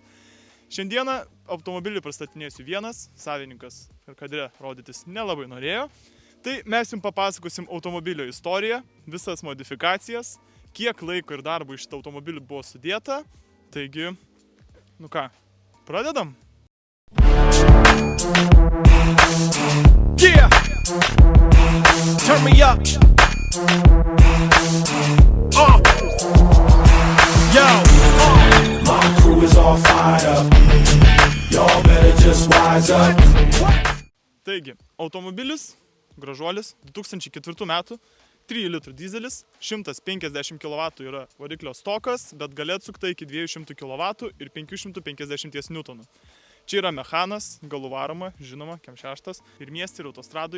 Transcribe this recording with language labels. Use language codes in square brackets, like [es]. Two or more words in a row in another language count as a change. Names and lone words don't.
[lt] Šiandieną automobilį pristatinėsiu vienas, savininkas ir kadre rodytis nelabai norėjo. Tai mes jums papasakosim automobilio istoriją, visas modifikacijas, kiek laiko ir darbo iš šitą automobilį buvo sudėta. Taigi, nu ką, pradedam? [en] Yeah! Turn me up! Yo! My crew is all fired up. Y'all better just wise up. [lt] Taigi, automobilis, gražuolis, 2004 metų, 3 litrų dizelis, 150 kW yra variklio stokas, bet gali atsukta iki 200 kW ir 550 N. Čia yra mechanas, galų varoma, žinoma, Kem6, ir mieste ir autostradui.